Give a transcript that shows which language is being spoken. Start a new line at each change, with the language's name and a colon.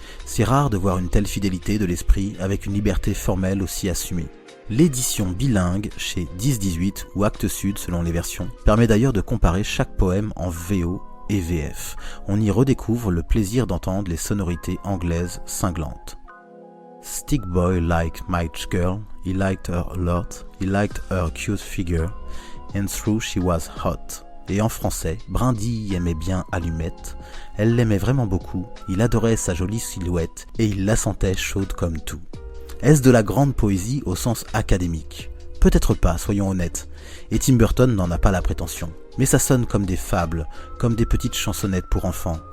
French: C'est rare de voir une telle fidélité de l'esprit avec une liberté formelle aussi assumée. L'édition bilingue chez 10-18 ou Actes Sud selon les versions permet d'ailleurs de comparer chaque poème en VO et VF. On y redécouvre le plaisir d'entendre les sonorités anglaises cinglantes.
English: Stick boy liked my girl, he liked her a lot, he liked her cute figure, and through she was hot.
French: Et en français, Brindille aimait bien Allumette, elle l'aimait vraiment beaucoup, il adorait sa jolie silhouette, et il la sentait chaude comme tout. Est-ce de la grande poésie au sens académique ? Peut-être pas, soyons honnêtes, et Tim Burton n'en a pas la prétention. Mais ça sonne comme des fables, comme des petites chansonnettes pour enfants.